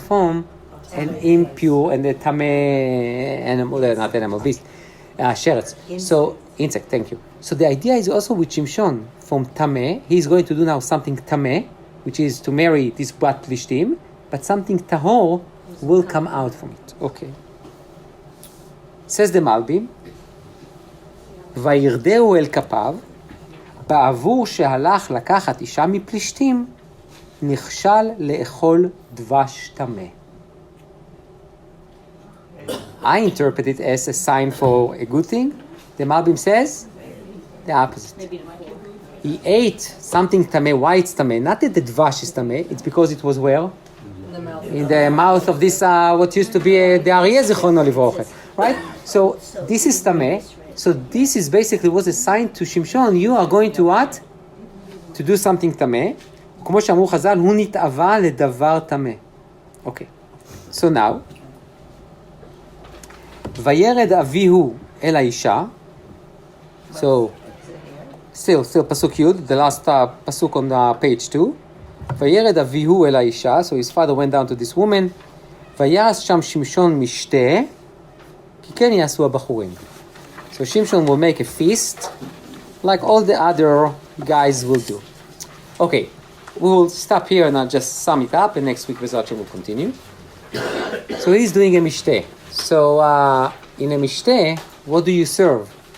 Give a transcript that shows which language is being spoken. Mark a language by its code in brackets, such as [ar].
[en] From an impure and the tameh animal, not animal, beast. Sheretz. So, insect, thank you. So the idea is also with Shimshon, from Tameh, he's going to do now something Tameh, which is to marry this Bat Plishtim, but something Tahor will come out from it. Okay. Says the Malbim, [he] וירדהו אל כפיו, בעבור שהלך לקחת אישה מפלישתים, נכשל לאכול דבש טמא. [en] I interpret it as a sign for a good thing. The Malbim says the opposite. He ate something tameh. Why it's tameh? Not that the dvash is tameh. It's because it was where? In the mouth of this, what used to be the Aryeh Zichrono Livrocha. Right? So this is tameh. So this is basically was a sign to Shimshon. You are going to what? To do something tameh. [he] כמו שאמרו חז"ל, הוא נתאווה לדבר tameh. [en] Okay. So now, [he] וירד אביהו אל האישה. [en] So, still pasuk Yud, the last pasuk on page 2. [he] וירד אביהו אל האישה, [en] so his father went down to this woman. [he] ויעש שם שמשון משתה, כי כן יעשו הבחורים. [en] So Shimshon will make a feast, like all the other guys will do. Okay, we will stop here and I'll just sum it up, and next week Bezrat will continue. So he's doing a mishteh. So in a mishteh, what do you serve?